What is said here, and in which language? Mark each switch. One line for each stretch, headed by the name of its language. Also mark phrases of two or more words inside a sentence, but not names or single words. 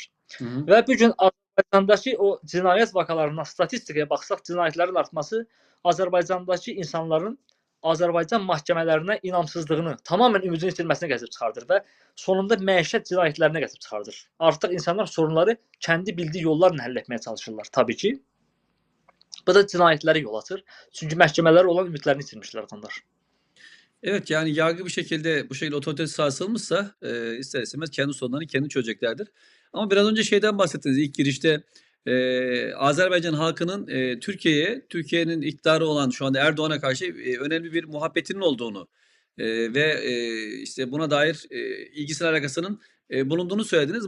Azerbaijani: Və bu gün Azərbaycandakı o cinayət vakalarından statistikaya baxsaq, cinayətlərin artması Azərbaycandakı insanların Azərbaycan məhkəmələrinə inamsızlığını, tamamilə ümidini itirməsinə gətirib çıxardır və sonunda məişət cinayətlərinə gətirib çıxardır. Artıq insanlar sorunları kəndi bildiyi yollarla həll etməyə çalışırlar, təbii ki. Bu da cinayətlərə yol açır. Çünki məhkəmələrə olan ümidlərini itirmişlər adamlar.
Turkish: Evet, yani yargı bu şekilde otoritesi sarsılmışsa ister istemez kendi sorunlarını kendi çözeceklerdir. Ama biraz önce şeyden bahsettiniz ilk girişte Azerbaycan halkının Türkiye'nin iktidarı olan şu anda Erdoğan'a karşı önemli bir muhabbetinin olduğunu ve işte buna dair ilgisinin alakasının bulunduğunu söylediniz.